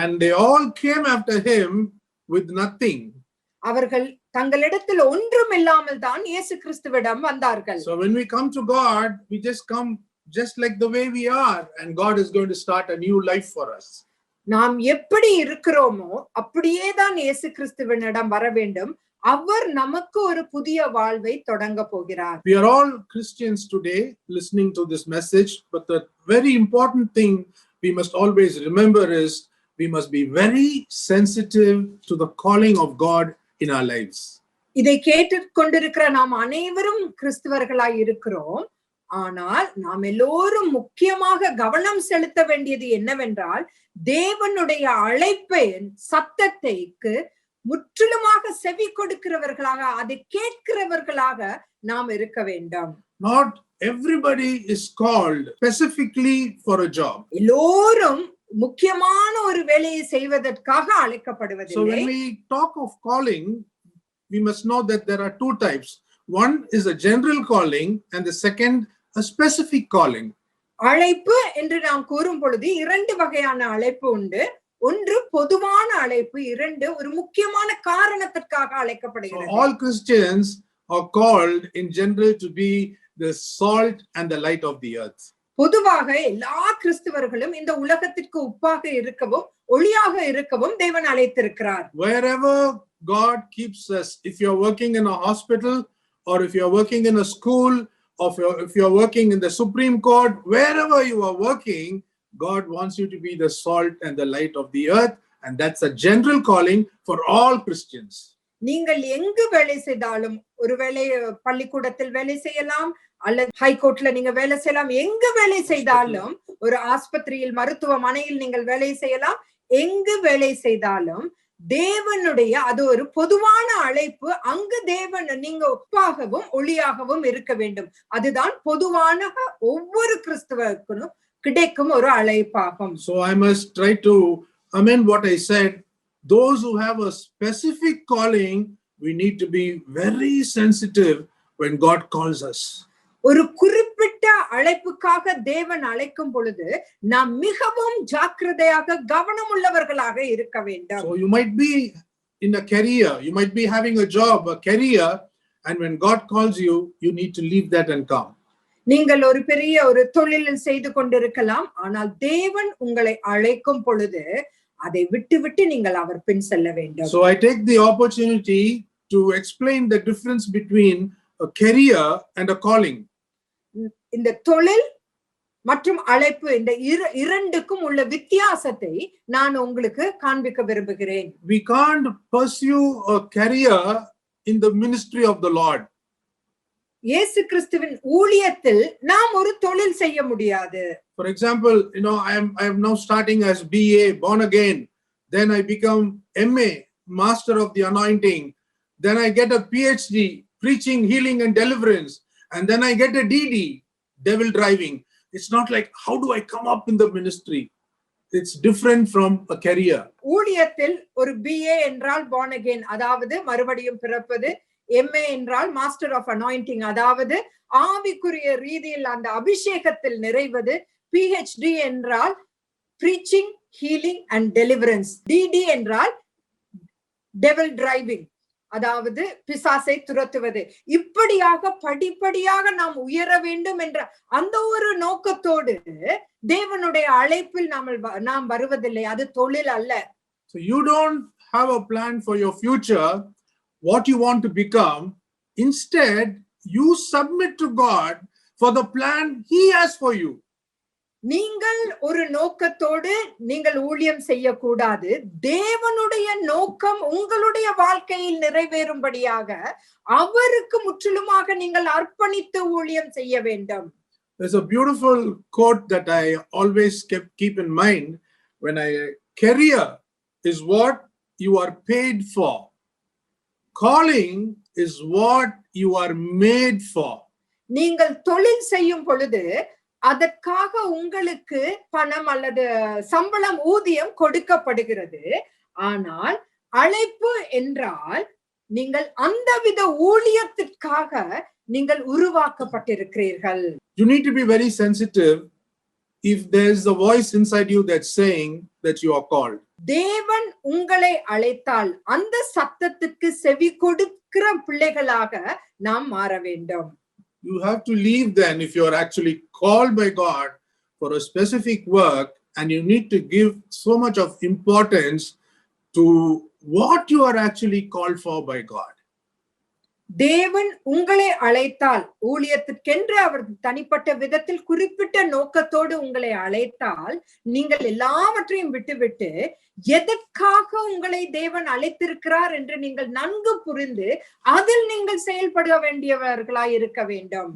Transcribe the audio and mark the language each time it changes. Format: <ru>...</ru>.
<en>And they all came after him with nothing.</en> <ta>அவர்கள் தங்களிடத்தில் ஒன்றும் இல்லாமல் தான் இயேசு கிறிஸ்துவிடம் வந்தார்கள்.</ta> <en>So when we come to God, we just come just like the way we are, and God is going to start a new life for us.</en> <ta>நாம் எப்படி இருக்கிறோமோ அப்படியே தான் இயேசு கிறிஸ்துவினிடம் வர வேண்டும். அவர் நமக்கு ஒரு புதிய வாழ்வை தொடங்க போகிறார்.</ta> <en>We are all Christians today listening to this message, but the very important thing we must always remember is we must be very sensitive to the calling of God in our lives.</en> <ta>இதை கேட்டுக்கொண்டிருக்கிற நாம் அனைவரும் கிறிஸ்தவர்களாய் இருக்கிறோம். ஆனால் நாம் எல்லோரும் முக்கியமாக கவனம் செலுத்த வேண்டியது என்னவென்றால் தேவனுடைய அழைப்பை சத்தத்தைக்கு முற்றிலுமாக செவி கொடுக்கிறவர்களாக அதை கேட்கிறவர்களாக நாம் இருக்க வேண்டும்.</ta> <en>Not everybody is called specifically for a job.</en> <ta>எல்லோரும் முக்கியமான ஒரு வேலையை செய்வதற்காக</ta> <en>So</en> <ta>அழைக்கப்படுவதில்லை.</ta> <en>when we talk of calling, we must know that there are two types. One is a general calling and the second a specific calling.</en> <ta>அழைப்பு என்று நாம் கூறும் பொழுது இரண்டு வகையான அழைப்பு உண்டு. ஒன்று பொதுவான அழைப்பு, இரண்டு ஒரு முக்கியமான காரணத்திற்காக</ta> <en>So</en> <ta>அழைக்கப்படுகிறது.</ta> <en>all Christians are called in general to be the salt and the light of the earth.</en> <ta>பொதுவாக எல்லா கிறிஸ்தவர்களும் இந்த உலகத்திற்கு உப்பாக இருக்கவும் ஒளியாக இருக்கவும் தேவன் அழைத்திருக்கிறார்.</ta> <en>Wherever God keeps us, if you're working in a hospital or if you're working in a school or if you're working in the Supreme Court, wherever you are working, God wants you to be the salt and the light of the earth, and that's a general calling for all Christians.</en> <ta>நீங்கள் எங்கு வேலை செய்தாலும், ஒருவேளை பள்ளிக்கூடத்தில் வேலை செய்யலாம் அல்லது ஹைகோர்ட்ல நீங்க வேலை செய்யலாம், எங்கு வேலை செய்தாலும், ஒரு ஆஸ்பத்திரியில் மருத்துவமனையில் நீங்கள் வேலை செய்யலாம், எங்கு வேலை செய்தாலும் தேவனுடைய அது ஒரு பொதுவான அழைப்பு. அங்கு தேவன் நீங்க உப்பாகவும் ஒளியாகவும் இருக்க வேண்டும். அதுதான் பொதுவான ஒவ்வொரு கிறிஸ்தவருக்கும் கிடைக்கும் ஒரு அழைப்பாகும்.</ta> <en>So I must try to amend what I said. Those who have a specific calling, we need to be very sensitive when God calls us.</en> <ta>ஒரு குறிப்பிட்ட அழைப்புக்காக தேவன் அழைக்கும் பொழுது நாம் மிகவும் ஜாக்கிரதையாக கவனம் உள்ளவர்களாக இருக்க வேண்டும்.</ta> <en>So you might be in a career, you might be having a job, a career, and when God calls you, you need to leave that and come.</en> <ta>நீங்கள் ஒரு பெரிய ஒரு தொழிலில் செய்து கொண்டிருக்கலாம், ஆனால் தேவன் உங்களை அழைக்கும் பொழுது அதை விட்டு நீங்கள் அவர் பின் செல்ல வேண்டும்.</ta> <en>So I take the opportunity to explain the difference between a career and a calling.</en> <ta>இந்த தொழில் மற்றும் அழைப்பு இந்த இரண்டுக்கும் உள்ள வித்தியாசத்தை நான் உங்களுக்கு காண்பிக்க விரும்புகிறேன்.</ta> <en>We can't pursue a career in the ministry of the Lord.</en> <ta>இயேசு கிறிஸ்துவின் ஊழியத்தில் நாம் ஒரு தொழில் செய்ய முடியாது.</ta> <en>For example, I am now starting as BA, born again. Then I become MA, Master of the Anointing. Then I get a PhD, preaching, healing and deliverance. And then I get a DD, devil driving. It's not like, how do I come up in the ministry? It's different from a career.</en> <ta>ஊழியத்தில் ஒரு BA என்றால்</ta> <en>born again,</en> <ta>அதாவது மறுபடியும் பிறப்பது. MA என்றால்</ta> <en>master of anointing,</en> <ta>அதாவது ஆவிக்குரிய ரீதியில் அந்த அபிஷேகத்தில் நிறைவது. PhD என்றால்</ta> <en>Preaching, healing and deliverance.</en> <ta>DD என்றால்</ta> <en>devil driving,</en> <ta>அதாவது பிசாசை துரத்துவது. இப்படியாக படிப்படியாக நாம் உயர வேண்டும் என்ற அந்த ஒரு நோக்கத்தோடு தேவனுடைய அழைப்பில் நாம் வருவதில்லை. அது தொழில் அல்ல.</ta> <en>So you don't have a plan for your future, what you want to become. Instead, you submit to God for the plan He has for you.</en> <ta>நீங்கள் ஒரு நோக்கத்தோடு நீங்கள் ஊழியம் செய்யக்கூடாது. தேவனுடைய நோக்கம் உங்களுடைய வாழ்க்கையில் நிறைவேறும்படியாக அவருக்கு முற்றிலுமாக நீங்கள் அர்ப்பணித்து ஊழியம் செய்ய வேண்டும்.</ta> <en>There's a beautiful quote that I always keep in mind when career is what you are paid for. Calling is what you are made for.</en> <ta>நீங்கள் தொழில் செய்யும் பொழுது அதற்காக உங்களுக்கு பணம் அல்லது சம்பளம் ஊதியம் கொடுக்கப்படுகிறது. ஆனால் அழைப்பு என்றால் நீங்கள் அந்தவித ஊழியத்திற்காக நீங்கள் உருவாக்கப்பட்டிருக்கிறீர்கள்.</ta> <en>You need to be very sensitive if there's a voice inside you that's saying that you are called.</en> <ta>தேவன் உங்களை அழைத்தால் அந்த சத்தத்துக்கு செவி கொடுக்கிற பிள்ளைகளாக நாம் மாற வேண்டும்.</ta> <en>You have to leave then if you are actually called by God for a specific work, and you need to give so much of importance to what you are actually called for by God.</en> <ta>தேவன் உங்களை அழைத்தால், ஊழியத்திற்கென்று அவர் தனிப்பட்ட விதத்தில் குறிப்பிட்ட நோக்கத்தோடு உங்களை அழைத்தால், நீங்கள் எல்லாவற்றையும் விட்டுவிட்டு எதற்காக உங்களை தேவன் அழைத்திருக்கிறார் என்று நீங்கள் நன்கு புரிந்து அதில் நீங்கள் செயல்பட வேண்டியவர்களாய் இருக்க வேண்டும்.</ta>